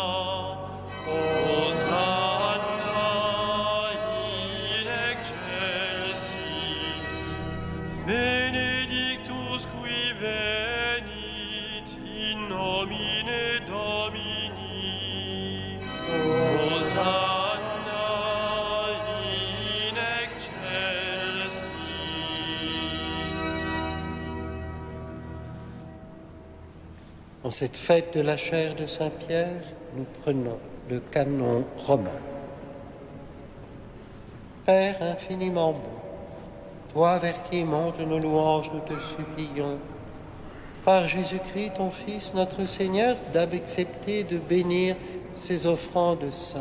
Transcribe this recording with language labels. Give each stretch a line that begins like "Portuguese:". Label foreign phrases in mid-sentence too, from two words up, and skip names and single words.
Latin: Hosanna in excelsis, benedictus qui venit in nomine Domini. Hosanna in excelsis.
French: En cette fête de la chair de Saint-Pierre, nous prenons le canon romain. Père infiniment bon, toi vers qui montent nos louanges, nous te supplions, par Jésus-Christ, ton Fils, notre Seigneur, d'accepter de bénir ces offrandes saintes.